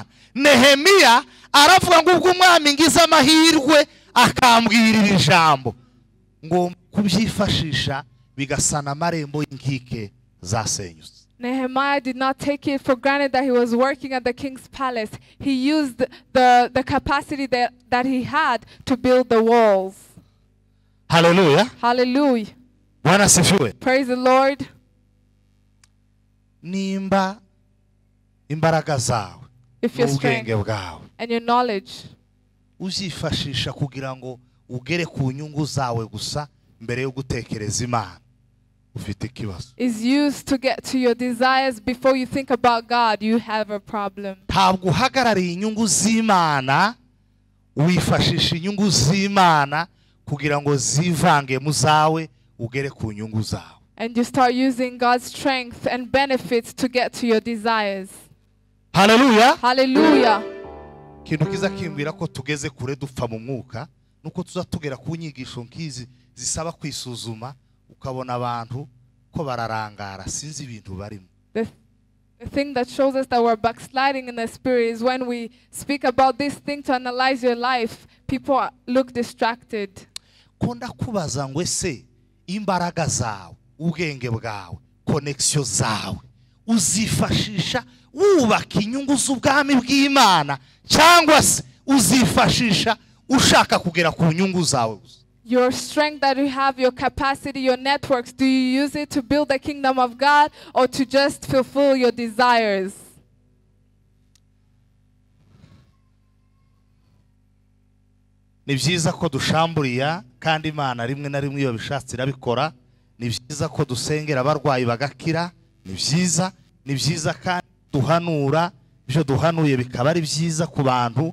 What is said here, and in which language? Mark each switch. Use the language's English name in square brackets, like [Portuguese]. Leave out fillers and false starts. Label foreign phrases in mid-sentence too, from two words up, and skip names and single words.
[Kinyarwanda] Nehemiya aravuga ngo ubwo umwami ngize amahirwe akambwirira ijambo ngo kubyifashisha bigasana amarembo y'inkike zasenyutse. [English] Nehemiah did not take it for granted that he was working at the king's palace. He used the capacity that he had to build the walls. Hallelujah. Hallelujah. [Swahili] Bwana sifiwe. [English] Praise the Lord. [Kinyarwanda] Nimba imbaraga zawe, [English] if your strength [Kinyarwanda] ubwenge bwawe [English] and your knowledge [Kinyarwanda] uzifashisha kugira ngo ugere ku nyungu zawe gusa mbere yo gutekereza Imana, ufite ikibazo. [English] is used to get to your desires before you think about God, you have a problem. [Kinyarwanda] Ntabwo uhagarariye inyungu z'Imana, wifashisha inyungu z'Imana kugira ngo zivange mu zawe ugere ku nyungu zawe. [English] And you start using God's strength and benefits to get to your desires. Hallelujah. Hallelujah. [Kinyarwanda] Kintu kiza kimbwira ko tugeze kure dupfa mu mwuka nuko tuzatugera ku nyigisho nkizi zisaba kwisuzuma ukabona abantu ko bararangara sinzi ibintu barimo. [English] The thing that shows us that we're backsliding in the spirit is when we speak about this thing to analyze your life, people look distracted. [Kinyarwanda] Konda kubaza ngo ese imbaraga zawe, ubwenge bwawe, connection zawe uzifashisha wubaka inyungu z'ubwami bw'Imana cyangwa se uzifashisha ushaka kugera ku nyungu zawe? [English] Your strength that you have, your capacity, your networks, do you use it to build the kingdom of God or to just fulfill your desires? [Kinyarwanda] Ni byiza ko dushamburiya kandi Imana rimwe na rimwe iyo bishatse irabikora. Ni byiza ko dusengera abarwayi bagakira. Ni byiza kandi duhanura ibyo duhanuye bikaba ari byiza ku bantu.